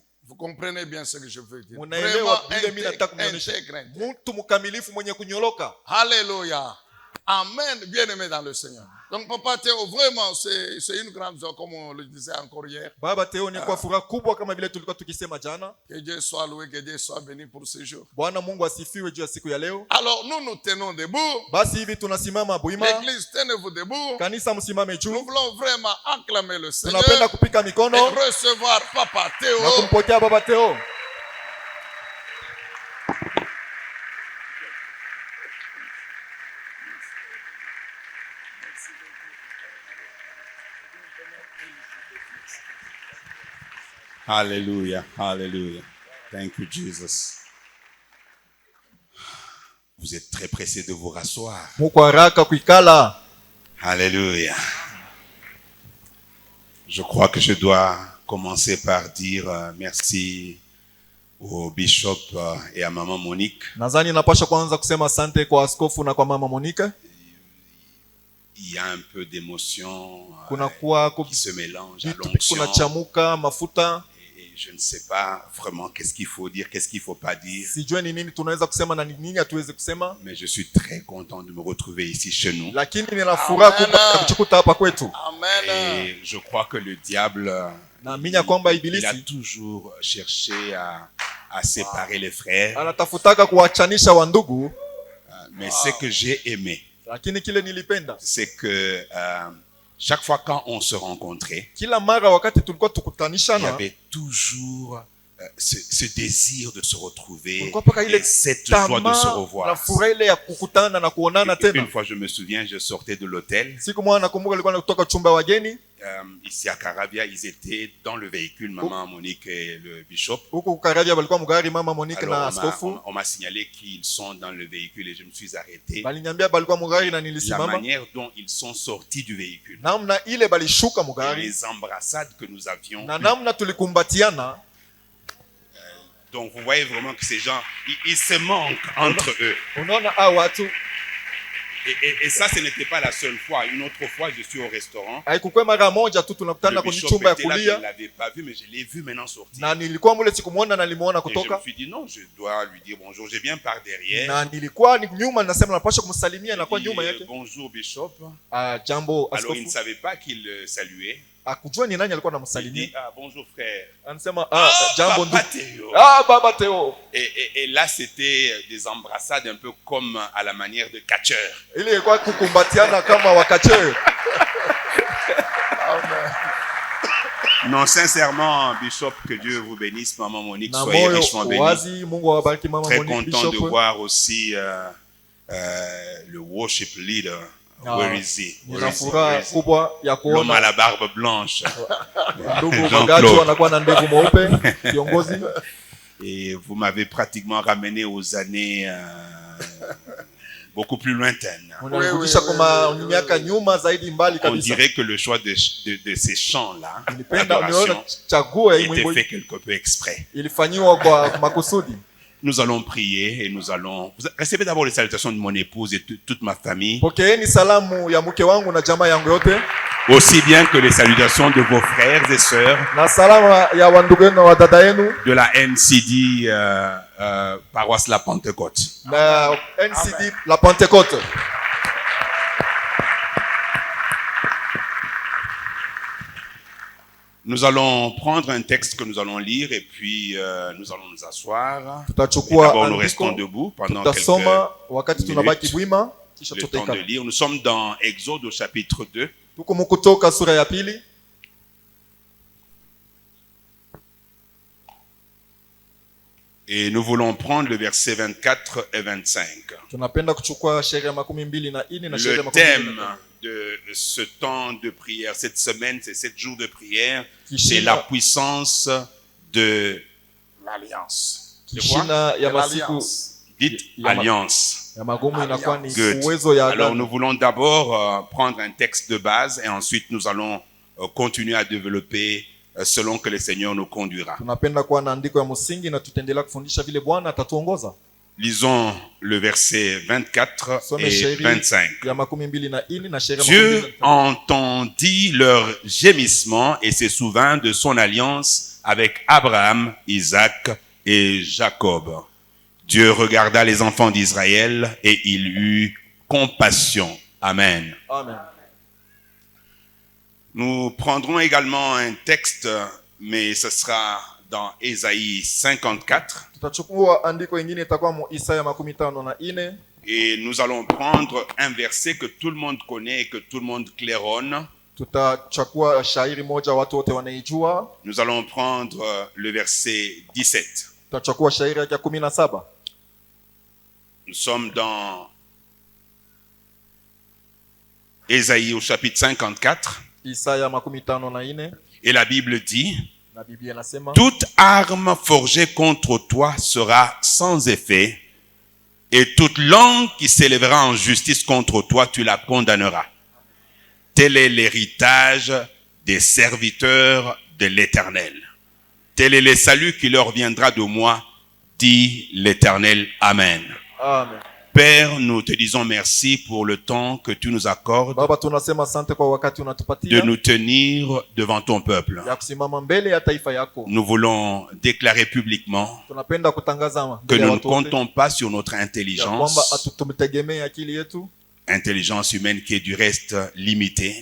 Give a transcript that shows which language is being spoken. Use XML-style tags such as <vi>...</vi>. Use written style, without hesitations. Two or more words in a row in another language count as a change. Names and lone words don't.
<fr>Vous comprenez bien ce que je veux dire. Vraiment intègre.</fr> <sw>Mtu mkamilifu mwenye kunyoloka.</sw> <fr>Alléluia. Amen, bien-aimé dans le Seigneur. Donc Papa Théo, vraiment c'est une grande joie comme on le disait encore hier.</fr> <sw>Baba Théo ni kwa furaha kubwa kama vile tulikuwa tukisema jana.</sw> <fr>Que Dieu soit loué, que Dieu soit béni pour ce jour.</fr> <sw>Bwana Mungu asifiwe juu ya siku ya leo.</sw> <fr>Alors nous tenons debout.</fr> <sw>Basi hivi tunasimama buima.</sw> <fr>L'église, tenez-vous debout.</fr> <sw>Kanisa msimame juu.</sw> <fr>Nous voulons vraiment acclamer le Seigneur.</fr> <sw>Tunapenda kupika mikono.</sw> <fr>Et recevoir Papa Théo.</fr> <sw>Na kumpokea Baba Théo.</sw> <en>Hallelujah, hallelujah. Thank you, Jesus.</en> <fr>Vous êtes très pressés de vous rasseoir. Muko haraka kuikala. Alléluia. Je crois que je dois commencer par dire merci au bishop et à maman Monique.</fr> <sw>Nadhani napasha kwanza kusema asante kwa askofu na kwa mama Monique.</sw> <fr>Il y a un peu d'émotion qui se mélange à</fr> <sw>kuna</sw> <fr>l'onction.</fr> <sw>chamuka mafuta.</sw> <fr>Et je ne sais pas vraiment qu'est-ce qu'il faut dire, qu'est-ce qu'il faut pas dire.</fr> <sw>Sijue ni nini tunaweza kusema na ni nini hatuwezi kusema.</sw> <fr>Mais je suis très content de me retrouver ici chez nous.</fr> <sw>Lakini nina furaha kubwa kuchikuta hapa kwetu. Amen.</sw> <fr>Et je crois que le diable,</fr> <sw>Naamini kwamba</sw> <fr>il a</fr> <sw>ibilisi</sw> <fr>toujours cherché à séparer les frères.</fr> <sw>anatafutaka kuwachanisha wandugu,</sw> <fr>Mais ce que j'ai aimé,</fr> <sw>lakini kile nilipenda,</sw> <fr>c'est que chaque fois quand on se rencontrait,</fr> <sw>kila mara wakati tulikuwa</sw> <fr>il y</fr> <sw>tukutanishana,</sw> <fr>avait toujours ce désir de se retrouver</fr> <sw>kulikuwa paka ile</sw> <fr>et cette joie de se</fr> <sw>tamaa na</sw> <fr>revoir.</fr> <sw>furaha ile ya kukutana na kuonana tena.</sw> <fr>Une fois, je me souviens, je sortais de l'hôtel.</fr> <sw>Siku moja nakumbuka nilikuwa kutoka chumba ya wageni</sw> <fr>Ici à Caravia, ils étaient dans le véhicule, maman Monique et le bishop.</fr> <sw>huko Karavia, balikuwa mgari mama Monique na</sw> <fr>Alors</fr> <sw>askofu.</sw> <fr>on m'a signalé qu'ils sont dans le véhicule et je me suis arrêté.</fr> <sw>Baliniambia balikuwa mgari na</sw> <fr>La</fr> <sw>nilisimama.</sw> <fr>manière dont ils sont sortis du véhicule,</fr> <sw>Namna ile balishuka</sw> <fr>et</fr> <sw>mgari</sw> <fr>les embrassades que nous avions</fr> <sw>na</sw> <fr>eues.</fr> <sw>namna tulikumbatiana.</sw> <fr>Donc vous voyez vraiment que ces gens, ils se manquent entre eux.</fr> <sw>Unaona hao watu,</sw> <fr>Et ça, ce n'était pas la seule fois. Une autre fois, je suis au restaurant.</fr> <sw>haikuwa mara moja tu</sw> <fr>Le</fr> <sw>tunakutana kwenye</sw> <fr>bishop</fr> <sw>chumba ya</sw> <fr>était là, je</fr> <sw>kulia,</sw> <fr>ne l'avais pas vu, mais je l'ai vu maintenant sortir.</fr> <sw>na nilikuwa mule sikumuona na nilimuona</sw> <fr>Et je me</fr> <sw>kutoka,</sw> <fr>suis dit, non, je dois lui dire bonjour. Je viens par derrière.</fr> <sw>na nilikuwa ni nyuma, nasema napasha kumsalimia na kwa</sw> <fr>Je dis,</fr> <sw>nyuma yake.</sw> <fr>bonjour, bishop.</fr> <sw>Jambo</sw> <fr>Alors, il ne</fr> <sw>askofu.</sw> <fr>savait pas qu'il saluait.</fr> <sw>Akujua ni nani alikuwa</sw> <fr>Il</fr> <sw>anamsalimia.</sw> <fr>dit, bonjour, frère.</fr> <sw>Anasema jambo</sw> <fr>Papa</fr> <sw>ndugu.</sw> <fr>Théo.</fr> <sw>Baba Teo.</sw> <fr>Et là, c'était des embrassades un peu comme à la manière de catcheur.</fr> <sw>Ile ilikuwa kukumbatiana kama wakache.</sw> <fr>Non, sincèrement, bishop, que Dieu vous bénisse, maman Monique,</fr> <sw>Na</sw> <fr>soyez</fr> <sw>moyo</sw> <fr>richement bénis.</fr> <sw>wazi, Mungu awabariki mama</sw> <fr>Très</fr> <sw>Monique</sw> <fr>content de</fr> <sw>Bishop.</sw> <fr>voir aussi le</fr> <en>worship leader. Where is he? Where</en> <sw>Nina</sw> <en>is he?</en> <sw>furaha</sw> <en>Where is he?</en> <sw>kubwa ya</sw> <fr>L'homme à</fr> <sw>kuona</sw> <fr>la barbe blanche.</fr> <sw>ndugu</sw> <fr>Jean-Claude.</fr> <sw>Magacho anakuwa na ndevu mweupe, kiongozi.</sw> <fr>Et vous m'avez pratiquement ramené aux années beaucoup plus lointaines.</fr> <sw>Unarudisha kwa miaka nyuma zaidi mbali</sw> <fr>On</fr> <sw>kabisa.</sw> <fr>dirait que le choix de ces chants-là,</fr> <sw>Nilipenda niona</sw> <fr>d'adoration,</fr> <sw>chaguo ya hii</sw> <fr>était</fr> <sw>mwimbo</sw> <fr>fait quelque peu exprès.</fr> <sw>ilifanywa kwa makusudi.</sw> <fr>Nous allons prier et nous allons... Recevez d'abord les salutations de mon épouse et toute ma famille,</fr> <sw>Pokeeni salamu ya mke wangu na jamaa yangu yote,</sw> <fr>aussi bien que les salutations de vos frères et sœurs</fr> <sw>na salama ya wandugu wenu na wadada yenu</sw> <fr>de la NCD paroisse La Pentecôte.</fr> <sw>na NCD la Pentecôte.</sw> <fr>Nous allons prendre un texte que nous allons lire et puis nous allons nous asseoir. Et</fr> <sw>Tutachukua</sw> <fr>d'abord, nous restons</fr> <sw>andiko,</sw> <fr>debout pendant quelques</fr> <sw>tutasoma wakati tunabaki</sw> <fr>minutes,</fr> <sw>bwima, kisha</sw> <fr>le temps de</fr> <sw>tutaika.</sw> <fr>lire. Nous sommes dans Exode au chapitre 2.</fr> <sw>Tuko Kutoka sura ya pili,</sw> <fr>Et nous voulons prendre le verset 24 et 25.</fr> <sw>tunapenda kuchukua sheria 24 na sheria</sw> <fr>Le thème de ce temps de prière, cette semaine, c'est 7 jours de prière, c'est la puissance de l'alliance. C'est quoi?</fr> <sw>Kishina ya</sw> <fr>De</fr> <sw>masiku</sw> <fr>l'alliance. Dites</fr> <sw>Ya ma-</sw> <fr>alliance.</fr> <sw>ya magumu inakuwa ni Good. uwezo ya</sw> <fr>Alors</fr> <sw>agano.</sw> <fr>nous voulons d'abord prendre un texte de base et ensuite nous allons continuer à développer selon que le Seigneur nous conduira.</fr> <sw>Tunapenda kuwa na andiko ya msingi na tutaendelea kufundisha vile Bwana atatuongoza.</sw> <fr>Lisons le verset 24</fr> <sw>Some</sw> <fr>et</fr> <sw>sheria</sw> <fr>25.</fr> <sw>ya 24 na sheria</sw> <fr>Dieu</fr> <sw>25.</sw> <fr>entendit leur gémissement et se souvint de son alliance avec Abraham, Isaac et Jacob. Dieu regarda les enfants d'Israël et il eut compassion. Amen. Amen. Nous prendrons également un texte, mais ce sera dans Ésaïe 54.</fr> <sw>Tutachukua andiko ingine itakuwa mu Isaya 54.</sw> <fr>Et nous allons prendre un verset que tout le monde connaît et que tout le monde claironne.</fr> <sw>Tutachukua shairi moja watu wote wanaijua.</sw> <fr>Nous allons prendre le verset 17.</fr> <sw>Tutachukua shairi ya 17.</sw> <fr>Nous sommes dans Ésaïe au chapitre 54.</fr> <sw>Isaya 54</sw> <fr>Et la Bible dit,</fr> <sw>na Biblia inasema</sw> <fr>toute arme forgée contre toi sera sans effet, et toute langue qui s'élèvera en justice contre toi, tu la condamneras. Tel est l'héritage des serviteurs de l'Éternel. Tel est le salut qui leur viendra de moi, dit l'Éternel. Amen. Amen. Père, nous te disons merci pour le temps que tu nous accordes</fr> <sw>Baba, tunasema asante kwa wakati</sw> <fr>de</fr> <sw>unatupatia</sw> <fr>nous tenir devant ton peuple.</fr> <sw>ya kusimama mbele ya taifa yako.</sw> <fr>Nous voulons déclarer publiquement</fr> <sw>Tunapenda kutangaza</sw> <fr>que</fr> <sw>mbele ya</sw> <fr>nous ne</fr> <sw>watu wote</sw> <fr>comptons pas sur notre</fr> <sw>ya kwamba</sw> <fr>intelligence,</fr> <sw>tumtegemee akili yetu,</sw> <fr>intelligence humaine qui est du reste limitée,</fr>